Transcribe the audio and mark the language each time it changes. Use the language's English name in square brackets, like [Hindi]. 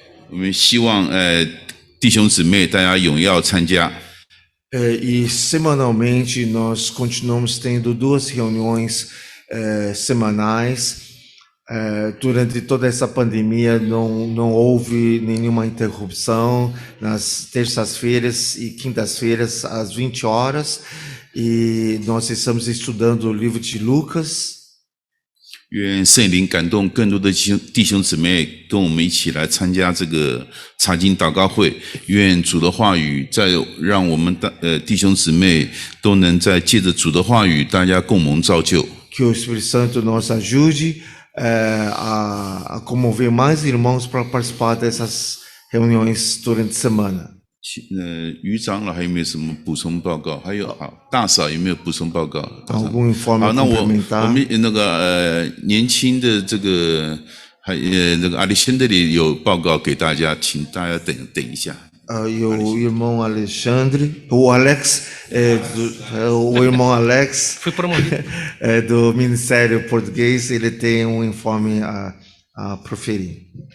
[Chinese] 我们希望弟兄姊妹大家踊跃参加。 [Portuguese] E semanalmente nós continuamos tendo 2 reuniões semanais. Durante toda essa pandemia não houve nenhuma interrupção nas terças-feiras e quintas-feiras às 20 horas. E nós estamos estudando o livro de Lucas. [Chinese] 愿圣灵感动更多的弟兄姊妹跟我们一起来参加这个查经祷告会。愿主的话语再让我们弟兄姊妹都能在借着主的话语，大家共蒙造就。 [Portuguese] Que o Espírito Santo nos ajude a comover mais irmãos para participar dessas reuniões durante a semana. [Chinese] 余长老还有没有什么补充报告？还有大嫂有没有补充报告？ [Portuguese] Algum informe [Chinese] 好，那我 [Portuguese] complementar? [Chinese] 们那个年轻的这个那个阿里森德里有报告给大家，请大家等一下。 [Portuguese] E o irmão Alexandre, o Alex, o irmão Alex Fui promovido. Do Ministério Português, ele tem um informe a proferir.